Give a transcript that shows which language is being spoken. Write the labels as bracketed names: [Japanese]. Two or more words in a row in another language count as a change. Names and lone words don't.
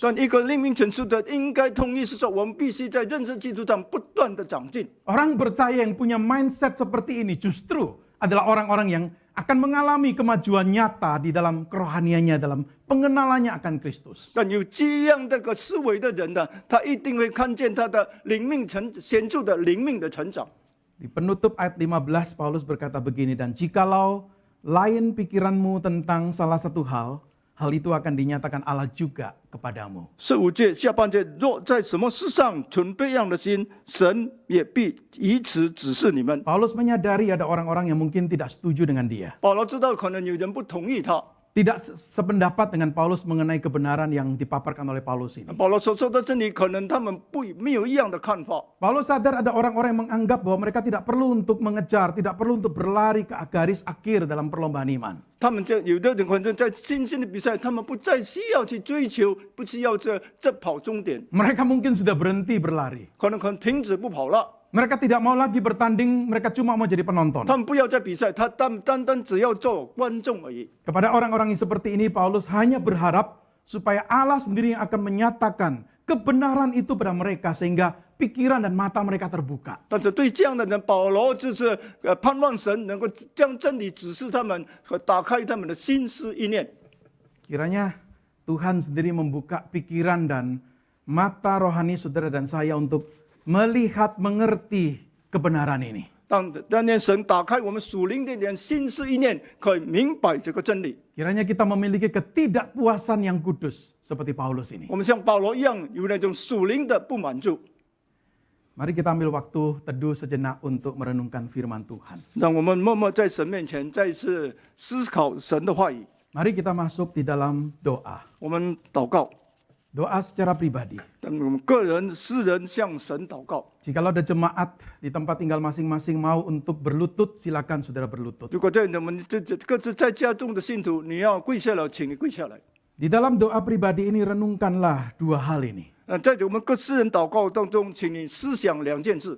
[Chinese] 但一个灵命成熟的，应该同意是说，我们必须在认识基督上不断的长进。 [Indonesian] Orang percaya yang punya mindset seperti ini justru adalah orang-orang yang akan mengalami kemajuan nyata di dalam kerohaniannya, dalam pengenalannya akan Kristus. [Chinese] 但有这样的个思维的人呢，他一定会看见他的灵命显著的灵命的成长。 [Indonesian] Di penutup ayat 15 Paulus berkata begini, dan jikalau lain pikiranmu tentang salah satu hal, hal itu akan dinyatakan Allah juga kepadamu. [Chinese] 15 节下半节，若在什么事上存别样的心，神也必以此指示你们。 [Indonesian] Paulus menyadari ada orang-orang yang mungkin tidak setuju dengan dia. [Chinese] 保罗知道可能有人不同意他， [Indonesian] Tidak sependapat dengan Paulus mengenai kebenaran yang dipaparkan oleh Paulus ini. [Chinese] 保罗所说的真理，可能他们没有一样的看法。 [Indonesian] Paulus sadar ada orang-orang yang menganggap bahwa mereka tidak perlu untuk mengejar, tidak perlu untuk berlari ke garis akhir dalam perlombaan iman. [Chinese] 他们有的人可能在新兴的比赛，他们不再需要去追求，不需要这跑终点， [Indonesian] Mereka mungkin sudah berhenti berlari. [Chinese] 可能停止不跑了。 [Indonesian] Mereka tidak mau lagi bertanding, mereka cuma mau jadi penonton. [Chinese] 他们不要再比赛，他单只要做观众而已。 [Indonesian] Kepada orang-orang yang seperti ini, Paulus hanya berharap supaya Allah sendiri yang akan menyatakan kebenaran itu pada mereka sehingga pikiran dan mata mereka terbuka. [Chinese] 但是对这样的人，保罗就是盼望神能够将真理指示他们和打开他们的心思意念。 [Indonesian] Kiranya Tuhan sendiri membuka pikiran dan mata rohani saudara dan saya untuk melihat, mengerti kebenaran ini. [Chinese] 但愿神打开我们属灵的眼，心思意念，可以明白这个真理。 [Indonesian] Kiranya kita memiliki ketidakpuasan yang kudus seperti Paulus ini. [Chinese] 我们像保罗一样，有那种属灵的不满足。 [Indonesian] Mari kita ambil waktu teduh sejenak untuk merenungkan firman Tuhan. [Chinese] 让我们默默在神面前再次思考神的话语。 [Indonesian] Mari kita masuk di dalam doa. [Chinese] 我们祷告， [Indonesian] Doa secara pribadi. [Chinese] 但我们个人、私人向神祷告。 [Indonesian] Jikalau ada jemaat di tempat tinggal masing-masing mau untuk berlutut, silakan saudara berlutut. [Chinese] 如果在我们各自在家中的信徒，你要跪下来，请你跪下来。 [Indonesian] Di dalam doa pribadi ini renungkanlah dua hal ini. [Chinese] 在我们各私人祷告当中，请你思想两件事。